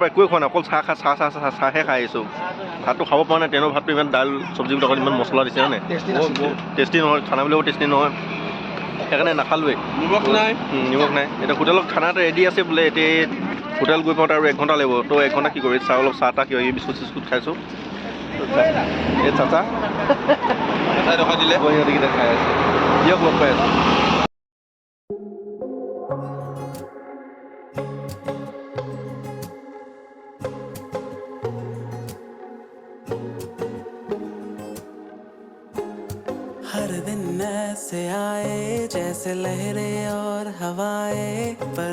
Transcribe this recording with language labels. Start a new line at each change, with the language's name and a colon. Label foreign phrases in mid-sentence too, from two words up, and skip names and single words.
Assamese: পৰা একোৱে খোৱা নাই অকল চাহে খাই আহিছোঁ ভাতটো খাব পৰা নাই ট্ৰেইনৰ ভাতটো ইমান দাইল চব্জিবিলাকত ইমান মছলা দিছে হয়নে টেষ্টি নহয় খানাবিলাকো টেষ্টি নহয় সেইকাৰণে নাখালোৱেই নিমখ নাই এতিয়া হোটেলত খানা এটা ৰেডি আছে বোলে এতিয়া হোটেল গৈ পাওঁতে আৰু 1 ঘণ্টা লাগিব তো 1 ঘণ্টা কি কৰি অলপ চাহ কিবা কিবি বিস্কুট খাইছোঁ এই চাচা ৰখাই দিলে সিহঁতিকেইটা খাই আছে দিয়ক লগ পাই আছোঁ
Hindi: हर दिन ऐसे आए जैसे लहरें और हवाएं पर